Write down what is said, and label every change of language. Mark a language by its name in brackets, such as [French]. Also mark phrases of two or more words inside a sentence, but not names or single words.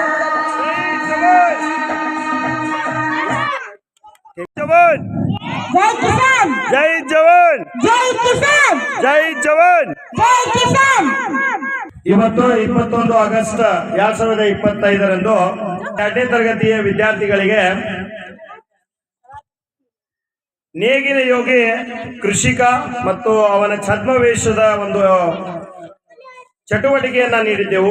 [Hindi] जवान जय किसान जय जवान जय किसान जय जवान जय किसान [Kannada] ಇವತ್ತು 21 ಆಗಸ್ಟ್ 2025ರಂದು 2ನೇ ತರಗತಿಯ ವಿದ್ಯಾರ್ಥಿಗಳಿಗೆ ನೇಗಿಲ ಯೋಗಿ ಕೃಷಿಕ ಮತ್ತು ಅವನ ಛದ್ಮವೇಷದ ಒಂದು ಚಟುವಟಿಕೆಯನ್ನ ನೀಡಿದ್ದೆವು.